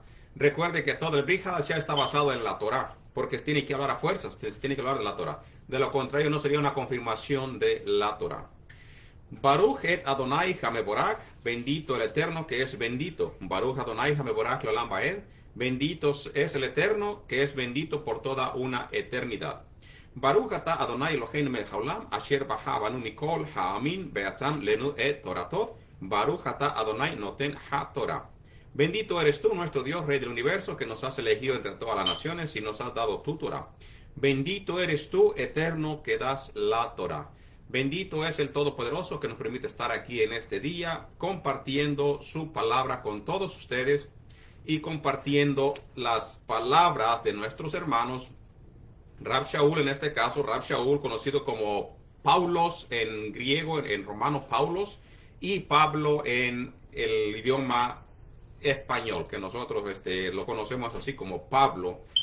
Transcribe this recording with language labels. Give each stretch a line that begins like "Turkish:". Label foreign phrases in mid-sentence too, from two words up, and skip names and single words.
Spanish: Recuerde que todo el
Hebrew: ברית חדשה
Spanish: está basado en la Torah, porque tiene que hablar a fuerzas, tiene que hablar de la Torah. De lo contrario, no sería una confirmación de la Torah.
Hebrew: ברוך את אדוני המבורך,
Spanish: bendito el Eterno que es bendito.
Hebrew: ברוך אדוני המבורך לעולם ועד,
Spanish: bendito es el Eterno que es bendito por toda una eternidad.
Hebrew: ברוך אתה אדוני אלוהינו מלך העולם, אשר בחר בנו מכל העמים ונתן לנו את תורתו, ברוך אתה אדוני נותן התורה.
Spanish: Bendito eres tú, nuestro Dios, Rey del universo, que nos has elegido entre todas las naciones y nos has dado tu Torah. Bendito eres tú, Eterno, que das la Torah. Bendito es el Todopoderoso que nos permite estar aquí en este día compartiendo su palabra con todos ustedes y compartiendo las palabras de nuestros hermanos Rab Shaul, en este caso Rab Shaul, conocido como Paulos en griego, en romano Paulos, y Pablo en el idioma español, que nosotros lo conocemos así como Pablo.